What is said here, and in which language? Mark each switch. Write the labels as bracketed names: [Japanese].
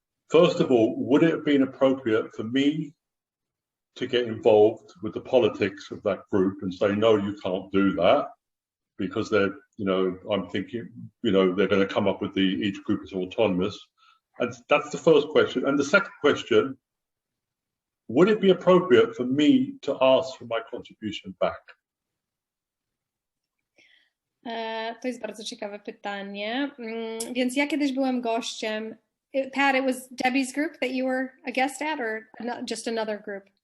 [English] First of all, would it have been appropriate for me to get involved with the politics of that group and say, no, you can't do that, because they're, I'm thinking, they're going to come up with each group is autonomous. And that's the first question. And the second question, would it be appropriate for me to ask for my contribution back? [Polish] To jest bardzo ciekawe pytanie. Więc ja kiedyś byłem gościem. [English] Pat, it was Debbie's group that you were a guest at, or just another group?